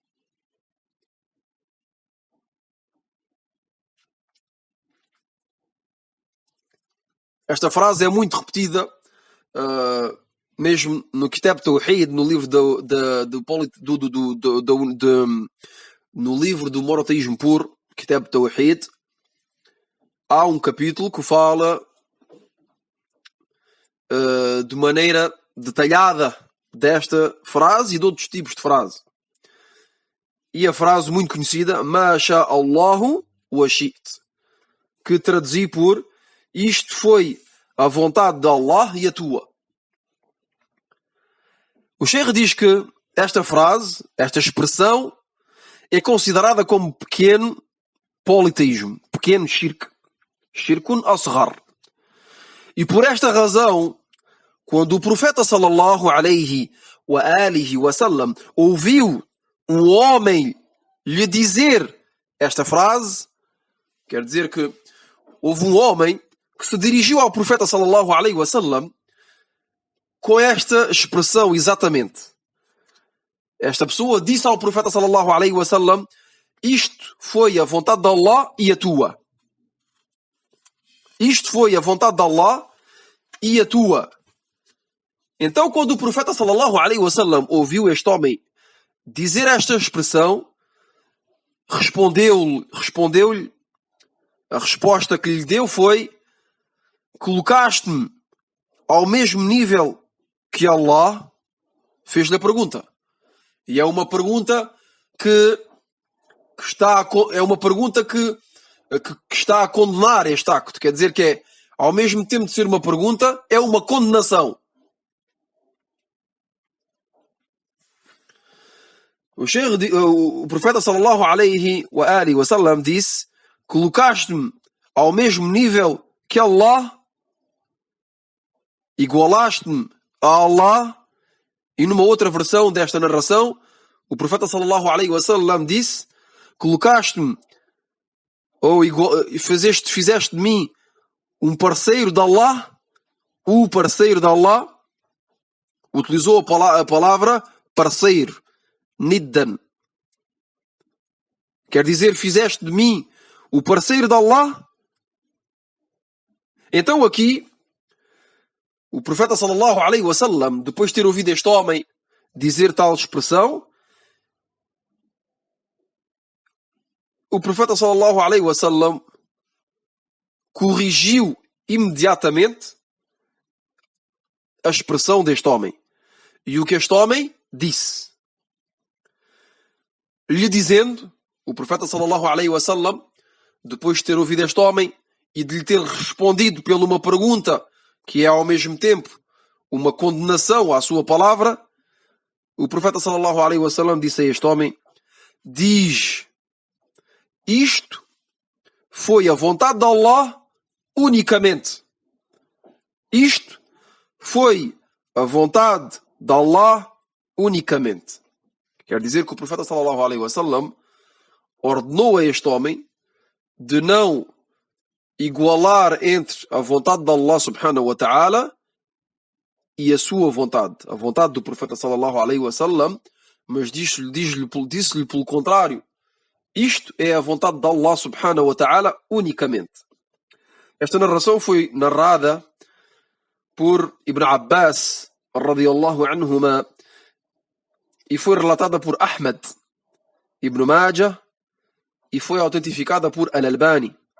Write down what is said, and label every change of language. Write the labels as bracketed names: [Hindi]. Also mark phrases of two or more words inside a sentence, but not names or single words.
[Portuguese] Esta frase é muito repetida, mesmo no Kitab Tawhid, no livro no livro do monoteísmo puro, Kitab Tawhid, há um capítulo que fala de maneira detalhada desta frase e de outros tipos de frase. E a frase muito conhecida, [Arabic] ما شاء الله وشئت, [Portuguese] que traduzi por isto foi a vontade de Allah e a tua. O Sheikh diz que esta frase, esta expressão, é considerada como pequeno politeísmo, pequeno shirk, [Arabic] شرك أصغر. [Portuguese] E por esta razão, quando o profeta [Arabic] صلى الله عليه وعلى آله وسلم [Portuguese] ouviu um homem lhe dizer esta frase, quer dizer que houve um homem que se dirigiu ao profeta [Arabic] صلى الله عليه وسلم [Portuguese] com esta expressão exatamente. Esta pessoa disse ao profeta [Arabic] صلى الله عليه وسلم: [Portuguese] isto foi a vontade de Allah e a tua. Isto foi a vontade de Allah e a tua. Então, quando o profeta [Arabic] صلى الله عليه وسلم [Portuguese] ouviu este homem dizer esta expressão, respondeu-lhe, a resposta que lhe deu foi: colocaste-me ao mesmo nível que Allah. Fez-lhe a pergunta. E é uma pergunta que está a condenar este acto. Quer dizer que é ao mesmo tempo de ser uma pergunta, é uma condenação. O profeta [Arabic] صلى الله عليه وسلم [Portuguese] disse: colocaste-me ao mesmo nível que Allah, igualaste-me a Allah. E numa outra versão desta narração, o profeta [Arabic] صلى الله عليه وسلم [Portuguese] disse: colocaste-me ou fizeste de mim um parceiro de Allah, o parceiro de Allah. Utilizou a palavra parceiro, niddan. Quer dizer, fizeste de mim o parceiro de Allah. Então aqui, o profeta [Arabic] صلى الله عليه وسلم, [Portuguese] depois de ter ouvido este homem dizer tal expressão, o profeta [Arabic] صلى الله عليه وسلم [Portuguese] corrigiu imediatamente a expressão deste homem. E o que este homem disse? Lhe dizendo, o profeta [Arabic] صلى الله عليه وسلم, [Portuguese] depois de ter ouvido este homem e de lhe ter respondido por uma pergunta que é ao mesmo tempo uma condenação à sua palavra, o profeta [Arabic] صلى الله عليه وسلم [Portuguese] disse a este homem: diz, isto foi a vontade de Allah unicamente. Isto foi a vontade de Allah unicamente. Quer dizer que o profeta [Arabic] صلى الله عليه وسلم [Portuguese] ordenou a este homem de não igualar entre a vontade de [Arabic] الله سبحانه وتعالى [Portuguese] e a sua vontade, a vontade do profeta [Arabic] صلى الله عليه وسلم, [Portuguese] mas disse-lhe pelo contrário: isto é a vontade de [Arabic] الله سبحانه وتعالى [Portuguese] unicamente. Esta narração foi narrada por Ibn Abbas [Arabic] رضي الله عنهما [Portuguese] e foi relatada por Ahmad Ibn Majah e foi autentificada por Al-Albani.